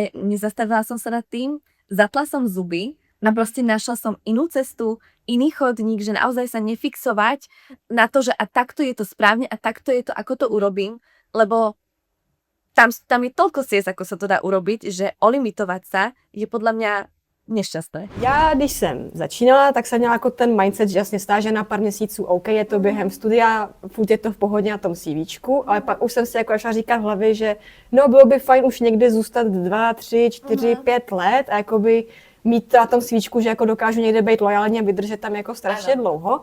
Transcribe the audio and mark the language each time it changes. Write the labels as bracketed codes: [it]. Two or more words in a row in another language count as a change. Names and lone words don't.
[sk] Ale nezastavila som sa nad tým, zatla som zuby A proste našla som inú cestu, iný chodník, že naozaj sa nefixovať na to, že a takto je to správne a takto je to, ako to urobím, lebo tam je toľko ciest, ako sa to dá urobiť, že olimitovať sa je podľa mňa nešťastné. [cs] Já, když jsem začínala, tak jsem měla jako ten mindset, že jasně stáže na pár měsíců, OK, je to během studia, furt je to v pohodě na tom CVčku, ale pak už jsem si jako začala říkat v hlavě, že no, bylo by fajn už někde zůstat 2, 3, 4, 5 let a jakoby mít to na tom CVčku, že jako dokážu někde být lojálně a vydržet tam jako strašně dlouho.